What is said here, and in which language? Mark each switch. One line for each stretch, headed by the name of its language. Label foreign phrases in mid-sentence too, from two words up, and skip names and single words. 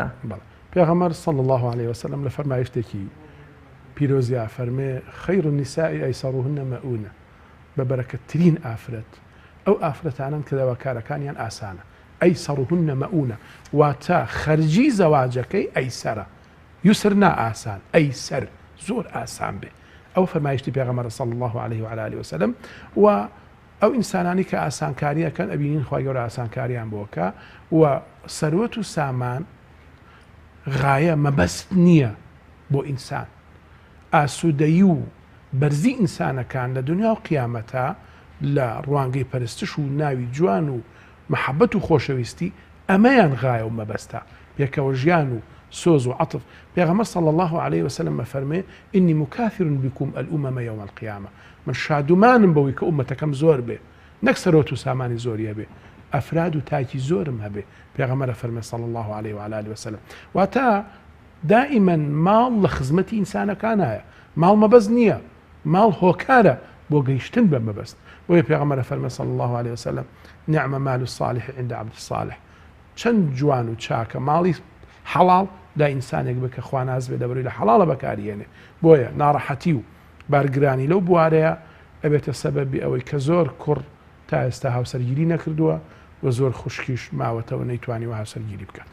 Central Kurdish: پێغەمبەر
Arabic: صلی الله عليه وسلم
Central Kurdish: لە فەرمایشتێکی پیرۆزی فەرمێ
Arabic: خەیر النساء ئەیسەڕوهن مەئونە
Central Kurdish: بە بەرەکەتترین ئافرەت ئەو ئافرەتانن کە دەواکارەکانیان ئاسانە
Arabic: ئەیسەڕوهن مەئونە
Central Kurdish: واتە خەرجی زەواجەکەی ئەیسەرە یوسر نا ئاسان ئەیسەر زۆر ئاسان بێ ئەو فەرمایشتی پێغەمبەر
Arabic: صلی الله عليه وعلى آله وسلم
Central Kurdish: و ئەو ئینسانانی کە ئاسانکاریەکەن ئەبینین خوای گەورە ئاسانکاریان بۆکە و سەروەت و سامان غایە مەبەست نییە بۆ ئینسان ئاسوودەیی و بەرزی ئینسانەکان لە دنیا و قیامەتە لە ڕوانگەی پەرستش و ناوی جوان و محەبەت و خۆشەویستی ئەمەیان غایە و مەبەستە پێکەوە ژیان و سۆز و عەتف پێغەمبەر
Arabic: صلی الله عليه وسلم
Central Kurdish: فەرمێ
Arabic: ئینی مکافر بکم الأمم یوم القیامة
Central Kurdish: من شادومانم بەوەی کە ئومەتەکەم زۆر بێ نەک سەرۆت و سامانی زۆریە بێ ئەفراد و تاکی زۆرم هەبێ پێغەمبەر فەرمێ
Arabic: صلی الله عليه وعلى آله وسلم
Central Kurdish: واتە دائما ماڵ لە خزمەتی ئینسانەکانایە ماڵ مەبەست نییە ماڵ هۆکارە بۆ گەیشتن بە مەبەست وەیە پێغەمبەر فەرمێ
Arabic: صلی الله عليه وسلم نعم مال الصالح عند عبد الصالح
Central Kurdish: چەند جوان و چاکە ماڵی حەڵاڵ دا ئینسانێک بە کە خوا ناز بێ دەبڕی لە حەڵاڵە بەکارهێنێ بۆیە ناڕەحەتی و بارگرانی لەو بوارەیە ئەبێتە سەبەبی ئەوەی کە زۆر کوڕ تا ئێستا هاوسەرگیری نەکردووە و زۆر خوشکیش ماوەتەوە نەیتوانی و هاوسەرگیری بکات